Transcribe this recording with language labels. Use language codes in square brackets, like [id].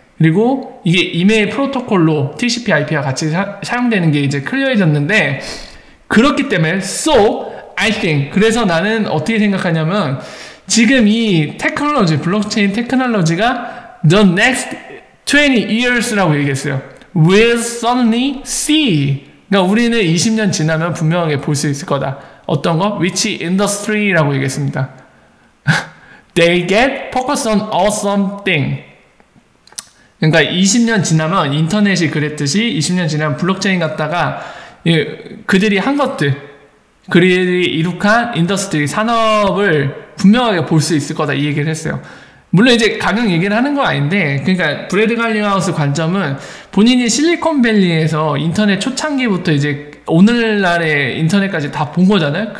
[ko] 그리고 이게 이메일 프로토콜로 TCP/IP와 같이 사용되는 게 이제 클리어해졌는데 그렇기 때문에 [en] I think [ko] 그래서 나는 어떻게 생각하냐면 지금 이 테크놀로지 블록체인 테크놀로지가 [en] the next 20 years [ko] 라고 얘기했어요. [en] We'll suddenly see. [ko] 그러니까 우리는 20년 지나면 분명하게 볼 수 있을 거다. 어떤 거? [en] Which industry [ko] 라고 얘기했습니다. [en] They get focused on awesome thing. [ko] 그러니까 20년 지나면 인터넷이 그랬듯이 20년 지나면 블록체인 갖다가 그들이 한 것들 그들이 이룩한 인더스트리 산업을 분명하게 볼 수 있을 거다 이 얘기를 했어요. 물론 이제 가격 얘기를 하는 건 아닌데 그러니까 브래드 갈링하우스 관점은 본인이 실리콘밸리에서 인터넷 초창기부터 이제 오늘날의 인터넷까지 다 본 거잖아요.